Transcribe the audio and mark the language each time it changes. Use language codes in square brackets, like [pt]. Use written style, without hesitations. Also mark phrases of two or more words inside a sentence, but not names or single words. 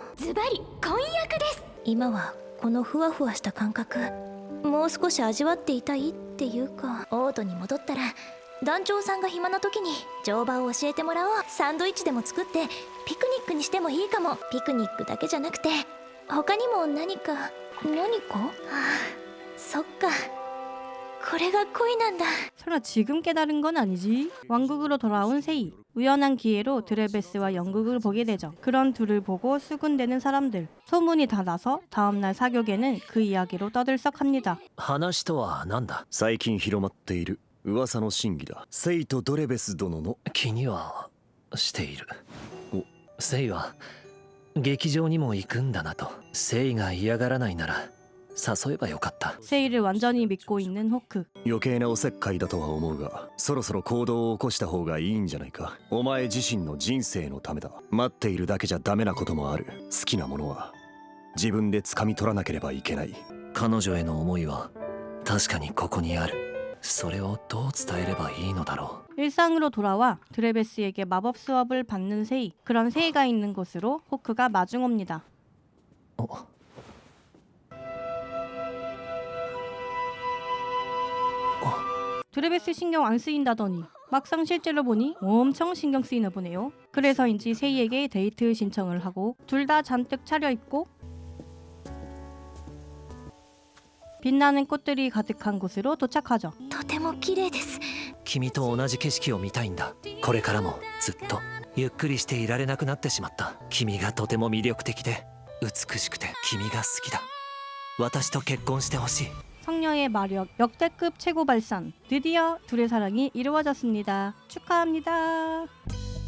[ja] ズバリ婚約です。今はこのふわふわした感覚、もう少し味わっていたいっていうか、オートに戻ったら団長さんが暇な時に乗馬を教えてもらおう。サンドイッチでも作ってピクニックにしてもいいかも。ピクニックだけじゃなくて他にも何か。はあ、そっか、これが恋なんだ。 [ko] 설마 지금 깨달은 건 아니지? 왕국으로 돌아온 세이. 우연한 기회로 드레베스와 연극을 보게 되죠. 그런 둘을 보고 수군대는 사람들. 소문이 다 나서 다음날 사격에는 그 이야기로 떠들썩합니다. [ja] 話とは何だ？最近広まっている噂の真偽だ。セイとドレベス殿の気にはしている。セイは劇場にも行くんだなと。セイが嫌がらないなら誘えばよかった。 [ko] 세이를 완전히 믿고 있는 호크. [ja] 余計なおせっかいだとは思うが、そろそろ行動を起こした方がいいんじゃないか。お前自身の人生のためだ。待っているだけじゃダメなこともある。好きなものは自分で掴み取らなければいけない。彼女への思いは確かにここにある。それをどう伝えればいいのだろう。 [ko] 일상으로 돌아와 드레베스에게 마법 수업을 받는 세이. 그런 세이가 있는 곳으로 호크가 마중 옵니다. 드레베스 신경 안 쓰인다더니 막상 실제로 보니 엄청 신경 쓰이나 보네요. 그래서인지 세이에게 데이트 신청을 하고 둘 다 잔뜩 차려입고 빛나는 꽃들이 가득한 곳으로 도착하죠. [ja] とても綺麗です。君と同じ景色を見たいんだ。これからもずっと。ゆっくりしていられなくなってしまった。君がとても魅力的で美しくて君が好きだ。私と結婚してほしい。 [ko] 성녀의 마력 역대급 최고 발산. 드디어 둘의 사랑이 이루어졌습니다. 축하합니다.